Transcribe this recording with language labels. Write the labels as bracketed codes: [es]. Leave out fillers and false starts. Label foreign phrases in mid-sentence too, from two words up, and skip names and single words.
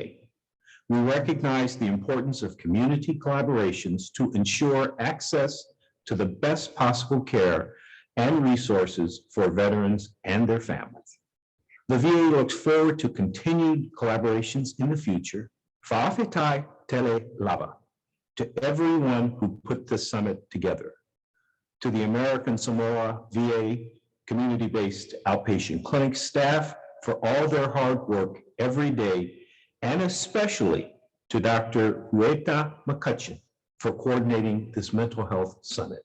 [en] We recognize the importance of community collaborations to ensure access to the best possible care and resources for veterans and their families. The VA looks forward to continued collaborations in the future. [sm] Fa'afetai tele lava [en] to everyone who put this summit together. To the American Samoa VA community-based outpatient clinic staff for all their hard work every day, and especially to Dr. Huerta McCutcheon for coordinating this mental health summit.